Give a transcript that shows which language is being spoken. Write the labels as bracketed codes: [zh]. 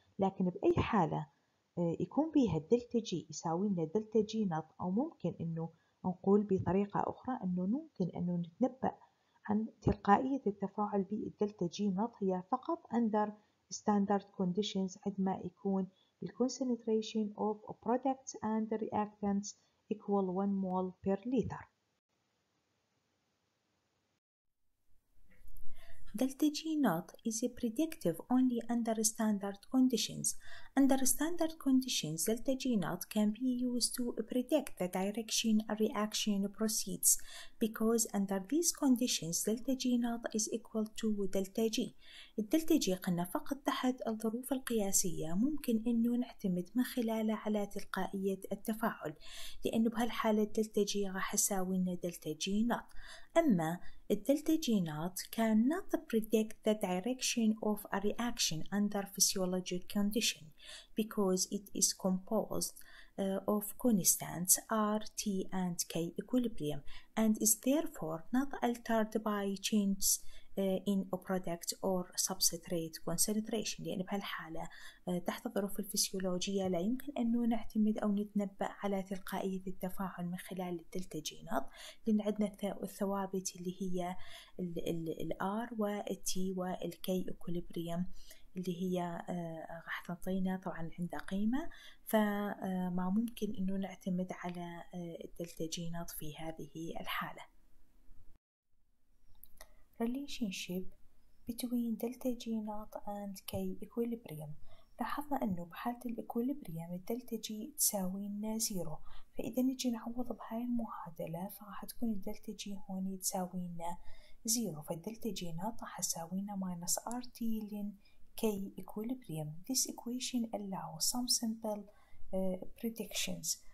[ar] لكن بأي حالة يكون بها الدلتا جي يساوي لنا دلتا جي نوت، أو ممكن أنه نقول بطريقة أخرى أنه ممكن أنه نتنبأ عن تلقائية التفاعل بالدلتا جي نوت هي فقط [en] under standard conditions [ar] عندما يكون [en] the concentration of products and reactants equal 1 mole per liter. Delta G naught is predictive only under standard conditions. Under standard conditions, delta G naught can be used to predict the direction a reaction proceeds, because under these conditions delta G naught is equal to delta G. [ar] الدلتا جي قلنا فقط تحت الظروف القياسية ممكن أنه نعتمد من خلالها على تلقائية التفاعل، لأنه بهالحالة الدلتا جي راح يساوي لنا دلتا جي نوت. أما الدلتا جي نوت [en] cannot predict the direction of a reaction under physiological condition because it is composed of constants R, T and K equilibrium and is therefore not altered by changes in a product or substrate concentration. [ar] لأن بهالحالة تحت الظروف الفسيولوجية لا يمكن أن نعتمد أو نتنبأ على تلقائية التفاعل من خلال الدلتا جي نوت، لأن عندنا الثوابت اللي هي ال R وال T وال K equilibrium اللي هي راح تعطينا طبعا عندها قيمة، فما ممكن أنه نعتمد على الدلتا جي نوت في هذه الحالة. [en] relationship between delta G naught and K equilibrium. [ar] لاحظنا أنه بحالة الإكوليبريم الدلتا جي تساوي لنا 0، فإذا نجي نعوض بهاي المعادلة فراح تكون الدلتا جي هون تساوي لنا 0، فالدلتا جي نوت راح تساوي لنا [en] minus RT ln K equilibrium. This equation allows some simple predictions.